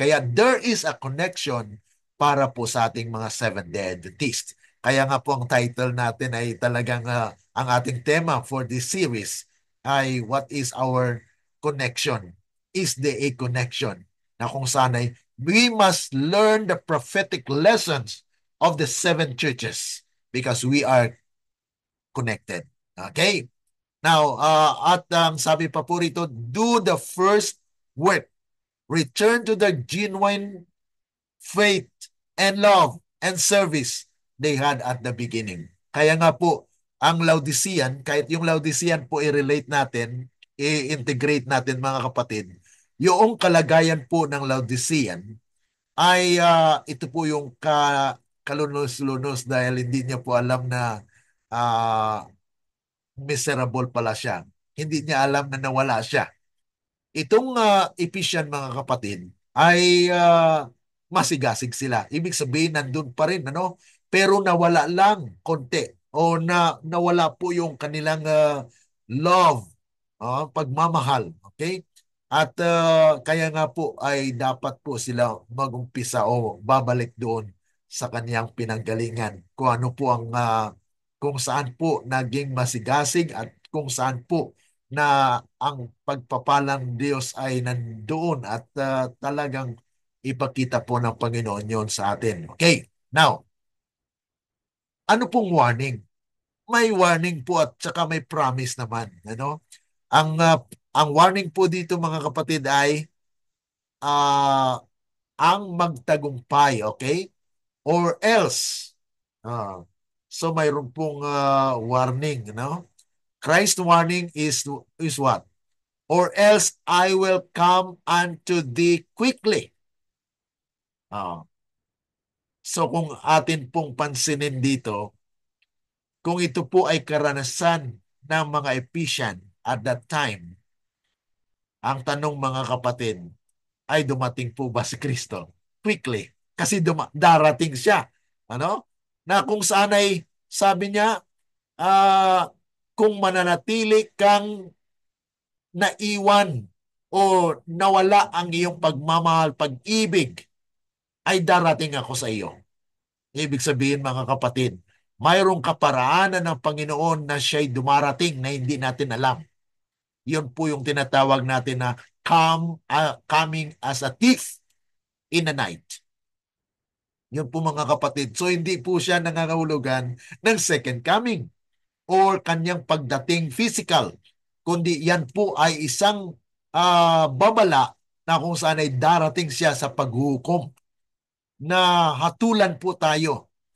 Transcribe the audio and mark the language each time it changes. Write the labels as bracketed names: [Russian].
[Filipino] Kaya [English] there is a connection [Filipino] para po sa ating mga Seventh-day Adventists. Kaya nga po ang title natin ay talagang ang ating tema [English] for this series [Filipino] ay [English] what is our connection? Is there a connection? [Filipino] Na kung saan ay [English] we must learn the prophetic lessons of the seven churches because we are connected. Okay? Now, [Filipino] at sabi pa po rito, [English] do the first work. Return to the genuine faith and love and service they had at the beginning. [Filipino] Kaya nga po, ang Laodicean, kahit yung Laodicean po i-relate natin, i-integrate natin, mga kapatid, yung kalagayan po ng Laodicean ay ito po yung kalunos-lunos dahil hindi niya po alam na uh, miserable pala siya. Hindi niya alam na nawala siya. Itong Ephesian, mga kapatid, ay masigasig sila. Ibig sabihin, nandun pa rin, ano? Pero nawala lang konti o nawala po yung kanilang love, pagmamahal. Okay? At kaya nga po ay dapat po sila magumpisa o babalik doon sa kaniyang pinanggalingan. Kung ano po kung saan po naging masigasig at kung saan po na ang pagpapalang Diyos ay nandoon at talagang ipakita po ng Panginoon yon sa atin. Okay, now, ano pong warning? May warning po at saka may promise naman. Ano? Ang warning po dito, mga kapatid, ay uh, ang magtagumpay, okay? Or else. Uh, so mayroon pong warning, no? [English] Christ's warning is what? Or else I will come unto thee quickly. [Filipino] So kung atin pong pansinin dito, kung ito po ay karanasan ng mga Ephesian [English] at that time, [Filipino] ang tanong, mga kapatid, ay dumating po ba si Kristo? Quickly. Kasi darating siya. Ano? Na kung saan ay sabi niya, kung mananatili kang naiwan o nawala ang iyong pagmamahal, pag-ibig, ay darating ako sa iyo. Ibig sabihin, mga kapatid, mayroong kaparaanan ng Panginoon na siya'y dumarating na hindi natin alam. Yun po yung tinatawag natin na [English] coming as a thief in the night. [Filipino] Yun po, mga kapatid. So hindi po siya nangangahulugan ng second coming or kanyang pagdating physical, kundi yan po ay isang babala na kung saan ay darating siya sa paghukom na hatulan po tayo.